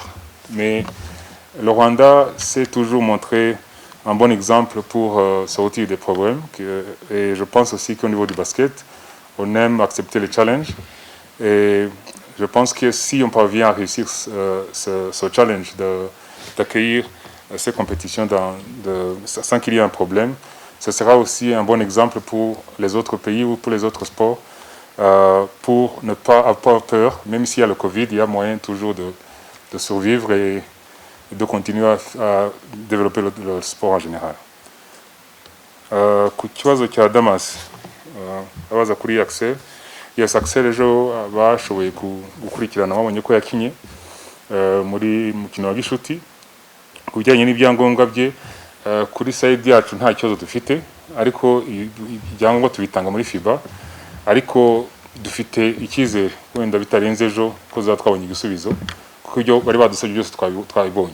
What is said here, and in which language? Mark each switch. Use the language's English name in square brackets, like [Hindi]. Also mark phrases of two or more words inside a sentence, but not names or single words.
[French] Mais le Rwanda s'est toujours montré un bon exemple pour sortir des problèmes, et je pense aussi qu'au niveau du basket, on aime accepter les challenges, et je pense que si on parvient à réussir ce challenge d'accueillir ces compétitions sans qu'il y ait un problème, ce sera aussi un bon exemple pour les autres pays ou pour les autres sports, pour ne pas avoir peur. Même s'il y a le Covid, il y a moyen toujours de survivre et de continuer à développer le sport en général. [Kinyarwanda] Ku kibazo cya Damas abaza kuri Axel, yes, Axel ejo bashoboye gukurikirana, babonye ko yakinye muri mukino wa gishuti. Ku bijyanye n'ibyangombwa bye, kuri side yacu nta kibazo dufite, ariko ibyangombwa tubitanga muri FIBA, ariko dufite icyizere wenda bitarenze ejo ko twabonye igisubizo, kuko ibyo bari badusabye byose twabibonye.